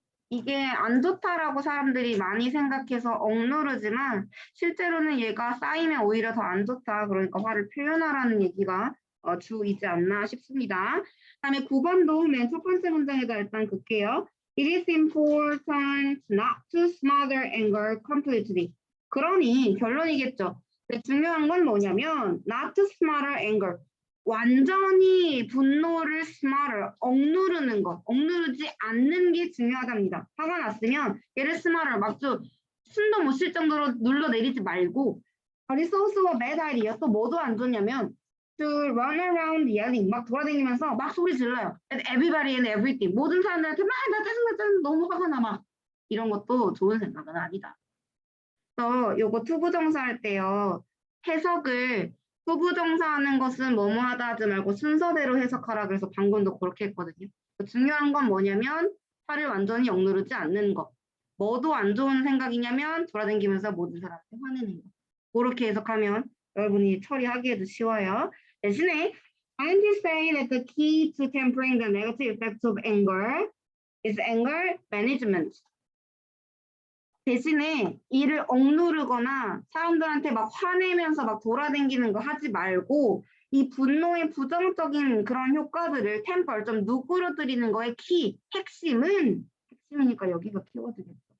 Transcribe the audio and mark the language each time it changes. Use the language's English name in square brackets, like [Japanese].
[Korean] 이게 안 좋다라고 사람들이 많이 생각해서 억누르지만 실제로는 얘가 쌓이면 오히려 더 안 좋다. 그러니까 화를 표현하라는 얘기가 주이지 않나 싶습니다. 다음에 9번도 맨 첫 번째 문장에다 일단 긋게요. [English] It is important not to smother anger completely. [Korean] 그러니 결론이겠죠. 근데 중요한 건 뭐냐면 [English] not to smother anger. [Korean] 완전히 분노를 smother, 억누르는 거, 억누르지 않는 게 중요하답니다. 화가 났으면 얘를 smother, 막 숨도 못 쉴 정도로 눌러내리지 말고 [English] But it's also a bad idea. [Korean] 또 뭐도 안 좋냐면 [English] to run around yelling. [Korean] 막 돌아다니면서 막 소리 질러요. [English] And everybody and everything. [Korean] 모든 사람들한테 막 나 짜증나 너무 화가 나 막. 이런 것도 좋은 생각은 아니다. 그래서 요거 투부정사 할 때요. 해석을 투부정사하는 것은 뭐뭐 하다 하지 말고 순서대로 해석하라 그래서 방금도 그렇게 했거든요. 중요한 건 뭐냐면 화를 완전히 억누르지 않는 것. 뭐도 안 좋은 생각이냐면 돌아다니면서 모든 사람한테 화내는 거. 그렇게 해석하면 여러분이 처리하기에도 쉬워요. 대신에 [English] scientists say that the key to tempering the negative effects of anger is anger management. [Korean] 대신에 이를 억누르거나 사람들한테 막 화내면서 막 돌아다니는 거 하지 말고 이 분노의 부정적인 그런 효과들을 템퍼 좀 누그러뜨리는 거의 핵심이니까 여기가 키워드겠죠.